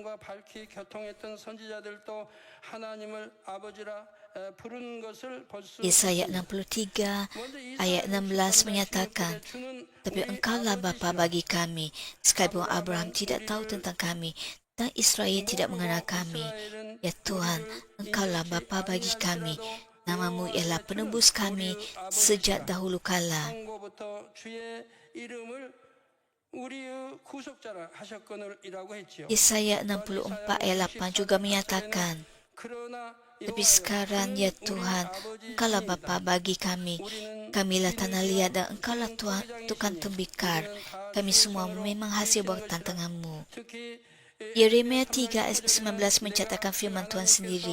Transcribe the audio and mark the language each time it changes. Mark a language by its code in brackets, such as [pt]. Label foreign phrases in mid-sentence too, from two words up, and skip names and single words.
[ms] Yesaya 63 ayat 16 menyatakan, tapi engkaulah Bapa bagi kami, sekalipun Abraham tidak tahu tentang kami dan Israel tidak mengenal kami. Ya Tuhan, engkaulah Bapa bagi kami, namamu ialah penebus kami sejak dahulu kala. [ko] 우리의 구속자라 하셨거늘이라고 했지요. [ms] Yesaya 64 ayat 8 juga menyatakan, [ko] 그러나 [ms] tapi sekarang ya Tuhan, Engkaulah Bapa bagi kami. Kamilah tanah liat dan Engkaulah Tuhan tembikar. Kami semua memang hasil buatan tangan-Mu. [ko] 특히 [ms] Yeremia 3 ayat 19 mencatatkan firman Tuhan sendiri.